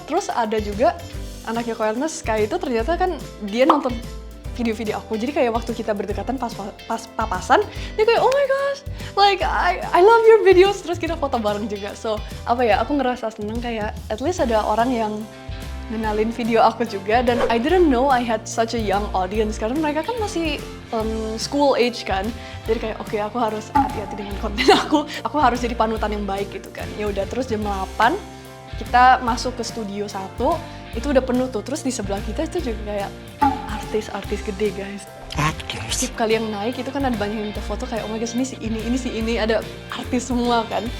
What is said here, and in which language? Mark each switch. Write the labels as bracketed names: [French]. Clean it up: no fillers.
[Indonesian] Terus ada juga anaknya Koelnes, kayak itu ternyata kan dia nonton video-video aku. Jadi kayak waktu kita berdekatan pas papasan, dia kayak [English] oh my gosh, like I love your videos. [Indonesian] Terus kita foto bareng juga. So apa ya, aku ngerasa seneng kayak [English] at least [Indonesian] ada orang yang ngenalin video aku juga. Dan [English] I didn't know I had such a young audience [Indonesian] karena mereka kan masih [English] school age [Indonesian] kan. Jadi kayak oke, aku harus hati-hati dengan konten aku harus jadi panutan yang baik gitu kan. Ya udah, terus jam 8 kita masuk ke studio 1, itu udah penuh tuh. Terus di sebelah kita itu juga kayak artis gede guys. Setiap kali yang naik itu kan ada banyak yang minta foto, kayak [English] oh my gosh, [Indonesian] ini si ini, ada artis semua kan.